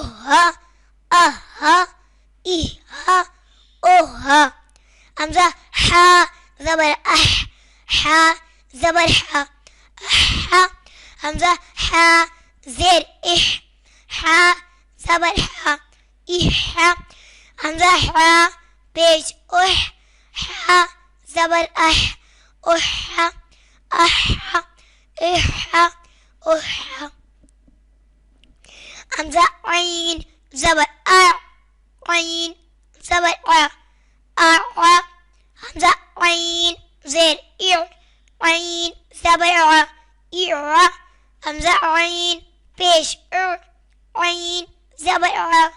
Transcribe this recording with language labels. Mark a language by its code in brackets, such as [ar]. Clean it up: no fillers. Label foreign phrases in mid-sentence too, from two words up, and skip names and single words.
[ur] ہا اہ ای ہا اوہ ہا حمزہ ہا زبر اہ ہا زبر ہا ہا حمزہ ہا زیر اح ہا زبر ہا اح حمزہ ہا پیش اح ہا زبر اح اح اح اح اح حمزہ عین زبر ا عین زبر ا حمزہ عین زیر اع عین زبر ع اع حمزہ عین پیش ع عین زبر ع